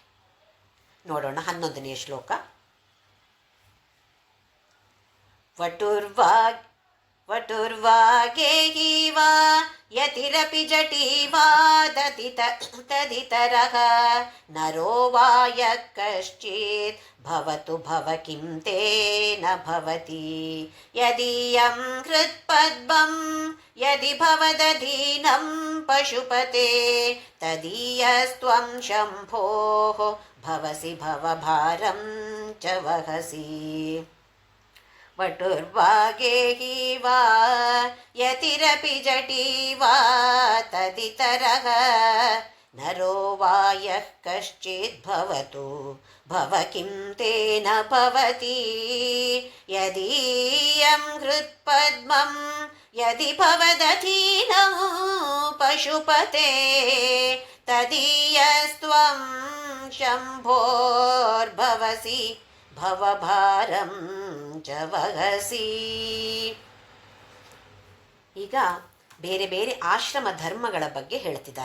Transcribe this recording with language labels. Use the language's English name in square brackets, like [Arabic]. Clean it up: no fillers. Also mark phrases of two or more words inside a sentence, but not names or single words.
[Kannada] ನೋಡೋಣ 11ನೇ ಶ್ಲೋಕ. [Sanskrit] ವಟುರ್ವಾಗೇಹೀವ ಯತಿರಪಿ ಜಟೀವಾ ತದಿತರಃ ನರೋ ವಾಯ ಕಶ್ಚಿತ್ ಭವತು ಭವ ಕಿಂ ತೇನ ಭವತಿ ಯದೀಯಂ ಹೃತ್ಪದ್ಮಂ ಯದಿ ಭವದಧೀನಂ ಪಶುಪತೆ ತದೀಯಸ್ತ್ವಂ ಶಂಭೋಃ ಭವಸಿ ಭವಭಾರಂ ಚ ವಹಸಿ. ವಟುರ್ವಾಗೇಹೀವ ಯತಿರಪಿ ಜಟೀವಾ ತದಿತರಃ ನರೋ ವಾಯಃ ಕಶ್ಚಿತ್ ಭವತು ಭವ ಕಿಂ ತೇನ ಭವತಿ ಯದೀಯಂ ಹೃತ್ಪದ್ಮಂ ಯದಿ ಭವದಧೀನಂ ಪಶುಪತೆ ತದೀಯಸ್ತ್ವಂ ಶಂಭೋರ್ಭವಸಿ ಭವಭಾರಂ ಚ ವಹಸಿ. [Kannada] ಈಗ ಬೇರೆ ಬೇರೆ ಆಶ್ರಮ ಧರ್ಮಗಳ ಬಗ್ಗೆ ಹೇಳ್ತಿದ್ದಾರೆ.